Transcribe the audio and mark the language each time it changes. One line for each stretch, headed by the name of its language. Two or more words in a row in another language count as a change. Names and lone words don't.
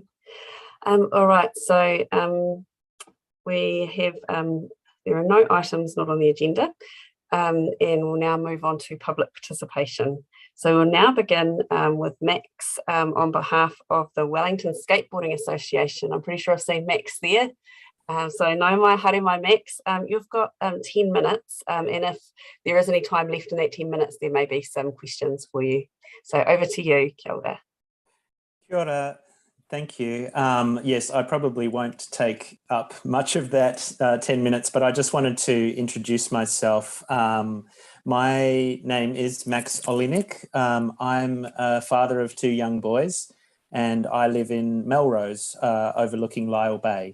English: All right, so we have, there are no items not on the agenda, and we'll now move on to public participation. So we'll now begin with Max on behalf of the Wellington Skateboarding Association. I'm pretty sure I've seen Max there. So
Māori: nau mai, haere mai
English: Max. You've got 10 minutes, and if there is any time left in that 10 minutes, there may be some questions for you. So over to you,
Māori: kia ora. Kia ora,
English: thank you. Yes, I probably won't take up much of that 10 minutes, but I just wanted to introduce myself. My name is Max Olinik. I'm a father of 2 young boys, and I live in Melrose, overlooking Lyell Bay.